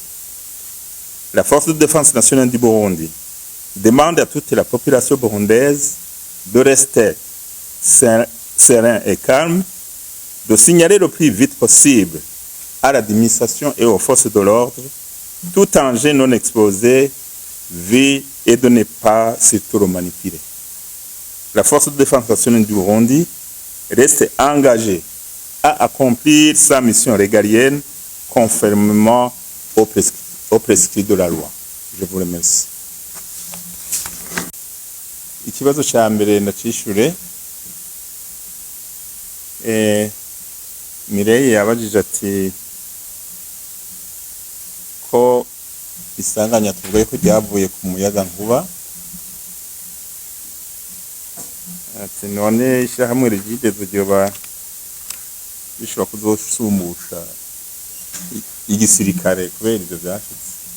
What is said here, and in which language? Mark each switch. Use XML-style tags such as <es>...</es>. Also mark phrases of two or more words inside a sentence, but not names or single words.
<fr>La Force de défense nationale du Burundi demande à toute la population burundaise de rester serein et calme, de signaler le plus vite possible à l'administration et aux forces de l'ordre tout engin non exposé, vu et de ne pas surtout le manipuler. La Force de défense nationale du Burundi reste engagée à accomplir sa mission régalienne conformément aux prescrits de la loi. Je vous remercie.</fr> <rn>Ikibazo cha mbere ndacishure, Mireille yabajije ati ko isanganya tuvuye ko ryavuye ku muyaga nkuba, ati none ishyirahamwe ryigeze ryoba bishobora kuzosumbusha igisirikare kubera ivyo vyashitse.</rn>